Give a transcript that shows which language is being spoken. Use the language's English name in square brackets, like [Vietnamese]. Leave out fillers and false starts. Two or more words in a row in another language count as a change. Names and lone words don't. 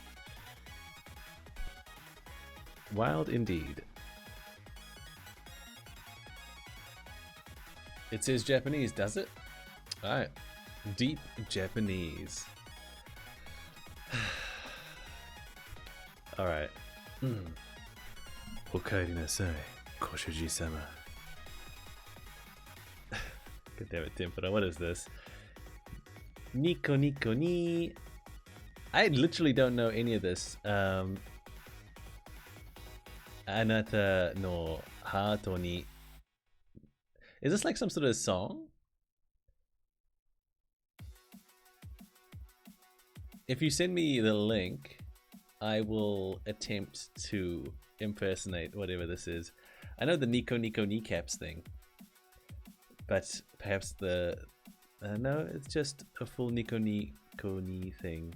[English] Wild indeed. It says Japanese, does it? Alright. Deep Japanese. Alright. [Japanese] おかえりなさい, こしゅじさま. [English] God damn it, Tempura, what is this? [Japanese] にこにこにー. [English] I literally don't know any of this. [Japanese] あなたのハートに. [English] Is this like some sort of song? If you send me the link, I will attempt to impersonate whatever this is. I know the Nico kneecaps thing, but perhaps the no, it's just a full Nico knee thing.